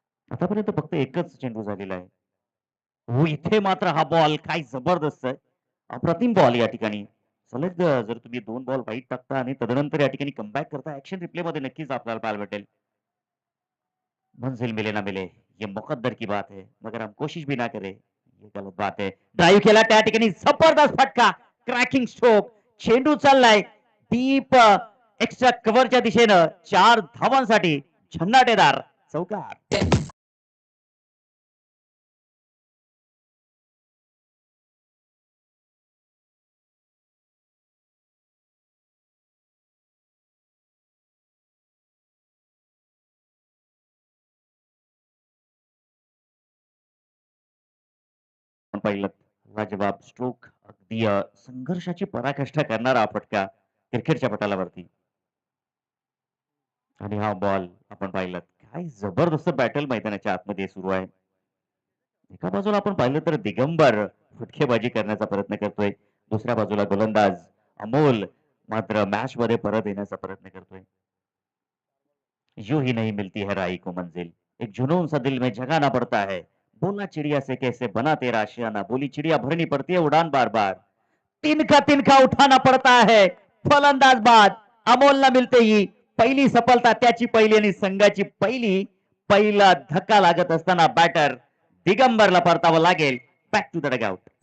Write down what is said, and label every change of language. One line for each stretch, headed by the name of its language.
Marathi: आतापर्यंत फक्त एकच चेंडू झालेला आहे. हो, इथे मात्र हा बॉल काय जबरदस्त आहे. अप्रतिम बॉल या ठिकाणी. सलग जर तुम्ही 2 बॉल वाईट टाकता आणि तदनंतर या ठिकाणी कमबॅक करता, ऍक्शन रिप्ले मध्ये नक्कीच आपल्याला पाहायला भेटेल.
Hindi: मंजिल मिले ना मिले ये मुकद्दर की बात है, मगर हम कोशिश भी ना करें ये गलत बात है.
Marathi: ड्राईव्ह केला त्या ठिकाणी जबरदस्त फटका,
English: cracking stroke,
Marathi: चेंडू चाललाय डीप एक्स्ट्रा कव्हरच्या दिशेनं 4 धावांसाठी झन्नाटेदार चौकार. पाहिलं लाजवाब स्ट्रोक, अगदी संघर्षाची पराकाष्ठा करणारा हा फटका क्रिकेटच्या पटालावरती. आणि हा बॉल आपण पाहिलं काय जबरदस्त बॅटल मैदानाच्या आतमध्ये सुरू आहे. एका बाजूला आपण पाहिलं तर दिगंबर फटकेबाजी करण्याचा प्रयत्न करतोय, दुसऱ्या बाजूला गोलंदाज अमोल मात्र मॅच मध्ये परत येण्याचा प्रयत्न करतोय.
Hindi: यूं ही नहीं मिलती है राही को मंजिल, एक जुनून सा दिल में जगाना पड़ता है, बोला चिड़िया से कैसे बना तेरा आशियाना, बोली चिड़िया भरनी पड़ती है उड़ान बार बार, तिनका तिनका उठाना पड़ता है.
Marathi: फलंदाज बाद अमोलला मिळते ही पहिली सफलता, त्याची पहिली आणि संघाची पहिला धक्का लागत असताना बॅटर दिगंबरला परतावं लागेल.
English: Back to the dugout.